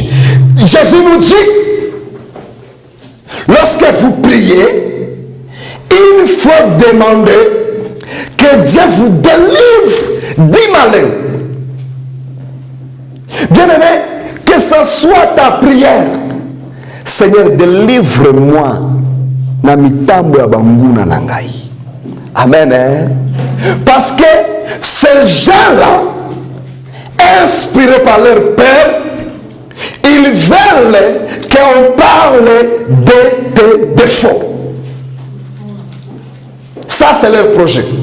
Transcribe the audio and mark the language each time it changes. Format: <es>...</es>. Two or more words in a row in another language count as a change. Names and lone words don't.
<fr>Jésus nous dit, lorsque vous priez, il faut demander que Dieu vous délivre du malin. Bien-aimé, que ce soit ta prière, Seigneur, délivre-moi</fr> <ln>na mitambo ya banguna na ngai.</ln> <fr>Amen. Hein? Parce que ces gens-là, inspirés par leur Père, ils veulent qu'on parle de tes défauts. Ça, c'est leur projet.</fr>